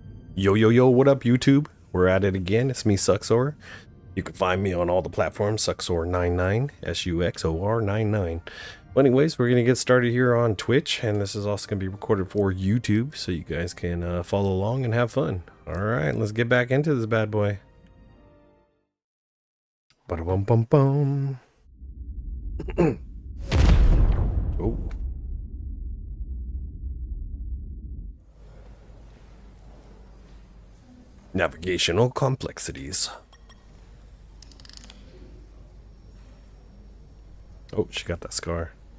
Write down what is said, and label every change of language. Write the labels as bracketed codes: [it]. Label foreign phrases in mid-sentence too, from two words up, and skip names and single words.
[en] Yo, yo, yo, what up, YouTube? We're at it again. It's me, Suxor. You can find me on all the platforms, Suxor99, SUXOR99. But anyways, we're going to get started here on Twitch, and this is also going to be recorded for YouTube, so you guys can follow along and have fun. All right, let's get back into this bad boy. Ba-da-bum-bum-bum. Oh. Navigational complexities. Oh, she got that scar.